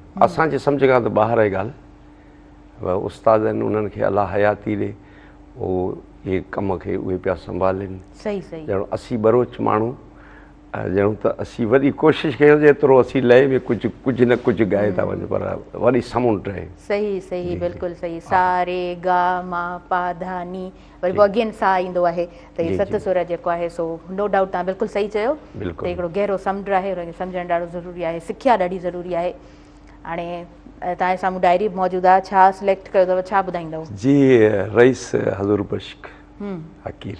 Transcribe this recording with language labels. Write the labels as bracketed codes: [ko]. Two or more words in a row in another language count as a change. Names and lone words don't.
[sd] असांजे सम्झ खां त ॿाहिरि आहे ॻाल्हि। उस्ताद आहिनि, उन्हनि खे अलाह हयाती ॾे, उहो इहे कम खे उहे पिया संभालनि। सही सही ॼणो असीं बरोच माण्हू ॼणो त असीं वॾी कोशिशि कयूं जेतिरो असीं लय में कुझु न कुझु ॻाए था वञूं, पर वॾी समुंड आहे। सही सही बिल्कुलु सही। सा रे गा मा पा धा नी, वरी पोइ अगेन सा ईंदो आहे। त इहे सत सुर जेको आहे सो [en] no doubt [sd] तव्हां बिल्कुलु सही चयो त हिकिड़ो गहरो समुंड आहे, हुनखे सम्झणु ॾाढो ज़रूरी आहे। सिखिया ॾाढी ज़रूरी आहे। हाणे तव्हांजे साम्हूं डायरी मौजूदु आहे, छा सिलेक्ट कयो अथव, छा ॿुधाईंदव? जी रईस हज़ूर बश्क हकीर।